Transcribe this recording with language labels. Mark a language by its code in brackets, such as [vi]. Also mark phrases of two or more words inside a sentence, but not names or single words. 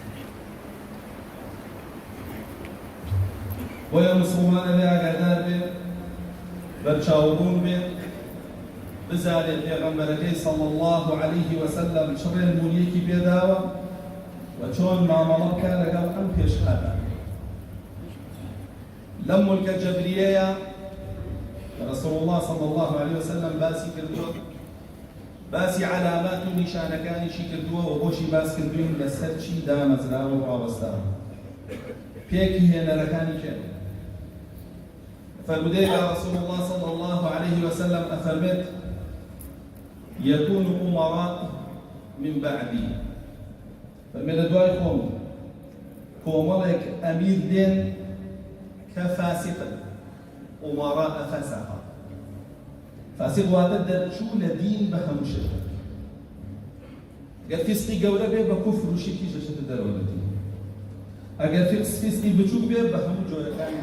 [ckb] بۆیە مسلمانە لێ ئاگادار بێت بەرچاوبوون بێت بزانێت پێغەمبەرەکەی [ar] صلی الله عليه وسلم [ckb] چ ڕێنمونیەکی پێداوە و چۆن مامەڵە بکات لەگەڵ ئەم پێشهادە لەم مولکە جەبریەیە [ar] رسول الله صلى الله عليه وسلم [ckb] باسی کردووە باسی علامات و نیشانەکانیشی کردووە و بۆشی باس کردوین لەسەر چی دامەزراوە و ڕاوەستاوە پێکی هێنەرەکانی کێن فرمودەی [ar] رسول الله صلى الله عليه وسلم أفرمت يكون أمراء من بعدي [ckb] فرمت دوای خۆم کۆمەڵێک ئەمیر دێن کە فاسقن أمراء فسقا فاسق واتە دەرچوو لە دین بە هەموو شتێک ئەگەر فیسقی گەورە بێ بە کوفر و شرکی دەچێتە دەرەوە لە دین ئەگەر فیسقی بچووک بێ بە هەموو جۆرەکانی